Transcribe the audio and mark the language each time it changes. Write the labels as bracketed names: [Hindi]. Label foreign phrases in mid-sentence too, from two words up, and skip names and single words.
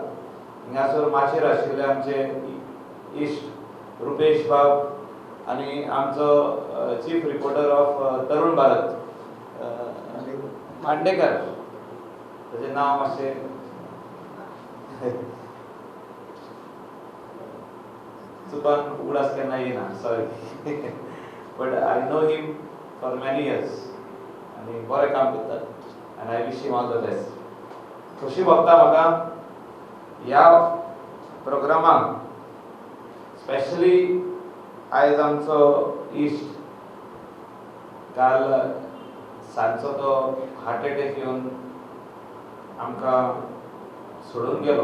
[Konkani] हिंगासर माचेर आशिल्ले आमचे इश्ट रुपेश बाब आनी आमचो [English] Chief reporter of [Konkani] तरुण भारत मांडेकर, ताचें नांव मातशें चुकान उगडास केन्ना येना, [English] Sorry, but I know him for many years [Konkani] आनी बरें काम करतात आनी [English] I wish him all the best. [Konkani] खोशी भोगता म्हाका ह्या प्रोग्रामाक स्पेशली आयज आमचो इश्ट काल सांजचो तो [English] heart attack [Konkani] येवन आमकां सोडून गेलो.